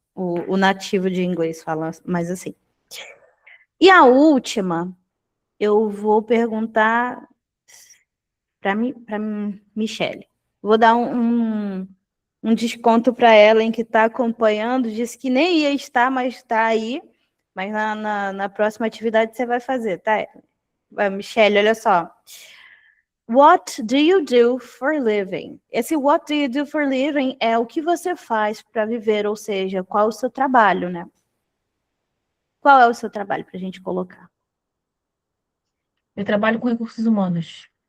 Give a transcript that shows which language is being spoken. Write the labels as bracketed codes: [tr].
[pt] O nativo de inglês fala mais assim. E a última, eu vou perguntar para Michelle. Vou dar um desconto para ela em que está acompanhando. Disse que nem ia estar, mas está aí. Mas na próxima atividade você vai fazer, tá? Michelle, olha só. [en] What do you do for living? [pt] Esse [en] what do you do for living [pt] é o que você faz para viver, ou seja, qual é o seu trabalho, né? Qual é o seu trabalho para a gente colocar? Eu trabalho com recursos humanos.